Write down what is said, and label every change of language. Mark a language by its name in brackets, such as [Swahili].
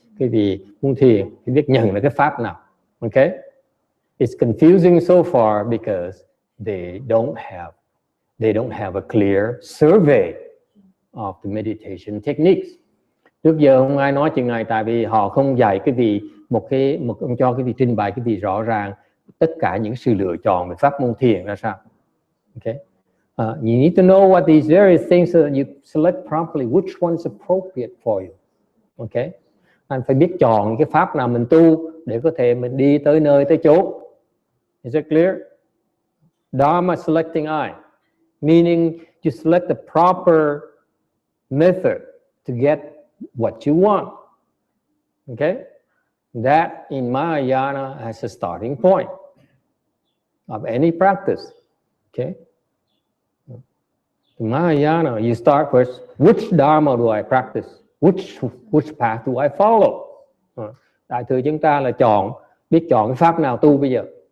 [Vietnamese] Cái vị muốn thiền thì biết nhận được cái pháp nào. [English] Okay, it's confusing so far because they don't have a clear survey of the meditation techniques. Trước giờ không ai nói chuyện này tại vì họ không dạy cái gì cho cái gì trình bày cái gì rõ ràng tất cả những sự lựa chọn về pháp môn thiền ra sao. Okay, you need to know what these various things so that you select properly which one's appropriate for you. [Vietnamese] Okay, anh phải biết chọn cái pháp nào mình tu để có thể mình đi tới nơi tới chỗ. [English] Is it clear? Dharma selecting eye. Meaning you select the proper method to get what you want. Okay? That in Mahayana has a starting point of any practice. Okay? In Mahayana, you start first, which Dharma do I practice? Which path do I follow? [Vietnamese] Đại thừa chúng ta là biết chọn cái pháp nào tu bây giờ.